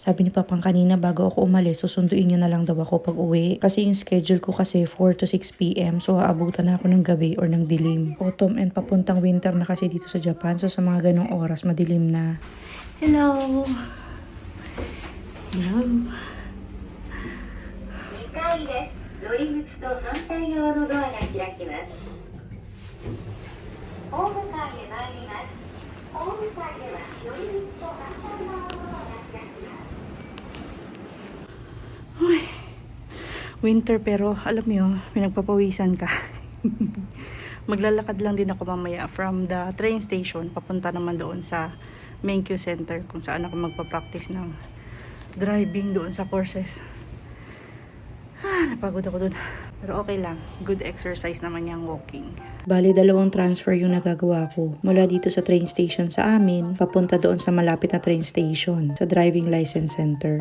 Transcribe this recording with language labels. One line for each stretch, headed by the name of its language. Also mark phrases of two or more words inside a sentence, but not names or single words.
Filipino: Sabi ni Papang kanina bago ako umalis, susunduin niya na lang daw ako pag uwi. Kasi yung schedule ko kasi 4 to 6 p.m. So, aabutan na ako ng gabi or ng dilim.
English: Autumn and
Filipino: papuntang winter na kasi dito sa Japan. So, sa mga ganong oras, madilim na.
English: Hello! Hello!
Japanese: 2階です。乗り口と反対側のドアが開きます。ホームカーへ参ります。ホームカーでは乗り口と反対側のドアが開きます。
Filipino: Winter pero alam mo yun, pinagpapawisan ka. Maglalakad lang din ako mamaya
English: from the train station
Filipino: papunta naman doon sa Menkyo Center kung saan ako magpa-practice ng driving doon sa courses. Napagod ako doon. Pero okay lang.
English: Good exercise
Filipino: naman yung walking. Bali, 2 transfer yung nagagawa ko. Mula dito sa train station sa amin, papunta doon sa malapit na train station, sa driving license center.